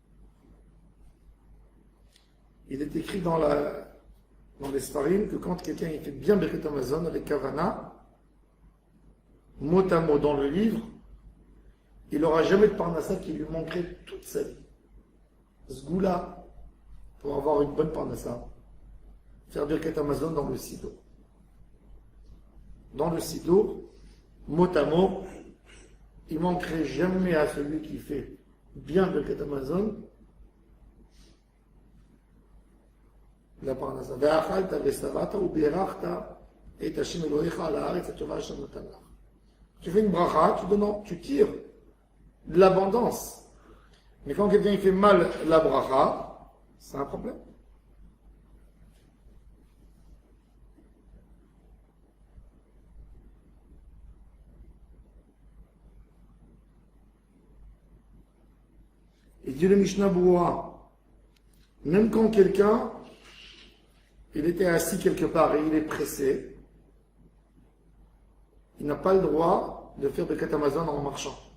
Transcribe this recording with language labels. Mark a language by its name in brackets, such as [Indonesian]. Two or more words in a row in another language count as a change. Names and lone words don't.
[French] Il est écrit dans les Sfarim que quand quelqu'un fait bien [Hebrew] ברכת המזון [French] avec Kavana, mot à mot dans le livre, il n'aura jamais de parnassa qui lui manquerait toute sa vie. Ce goût-là, pour avoir une bonne parnassa, faire [Hebrew] ברכת המזון [French] dans le Sido. Dans le Sido, mot à mot, il ne manquerait jamais à celui qui fait bien [Hebrew] ברכת המזון [French] la parnassa. [Hebrew] ואכלת ושבעת וברכת את השם אלהיך על הארץ הטובה אשר נתן לך. [French] Tu fais une bracha, tu tires de l'abondance. Mais quand quelqu'un fait mal la bracha, c'est un problème. Et dit le Mishnah Boura, même quand quelqu'un, il était assis quelque part et il est pressé, il n'a pas le droit de faire [Hebrew] ברכת המזון [French] en marchant.